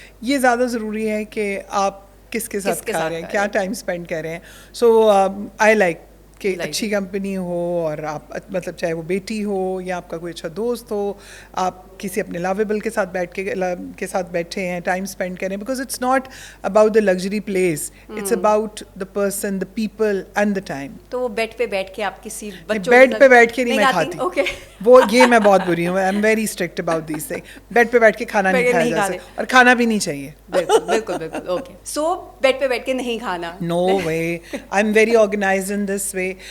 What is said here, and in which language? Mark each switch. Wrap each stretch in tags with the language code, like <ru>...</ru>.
<ur>یہ زیادہ ضروری ہے کہ آپ کس کے ساتھ کھا رہے ہیں، کیا ٹائم اسپینڈ کر رہے ہیں.</ur> <en>so I like</en> <ur>کہ اچھی کمپنی ہو، اور آپ مطلب چاہے وہ بیٹی ہو یا آپ کا کوئی اچھا دوست ہو، آپ کسی اپنے لاویبل کے ساتھ بیٹھے ہیں، ٹائم اسپینڈ کریں.</ur> <en>Because it's not about the luxury place, it's about the person, the people and the time.</en> <ur>تو وہ بیڈ پہ بیٹھ کے آپ کسی بیڈ پہ بیٹھ کے نہیں میں کھاتی. وہ یہ میں بہت بری ہوں.</ur> <en>I am very strict about this thing.</en> <ur>Bed پہ بیٹھ کے کھانا نہیں کھایا جا سکتا، اور کھانا بھی نہیں چاہیے. بالکل بالکل. اوکے. سو بیڈ پہ بیٹھ کے نہیں کھانا.</ur> <en>No way. I am very organised in this way.</en>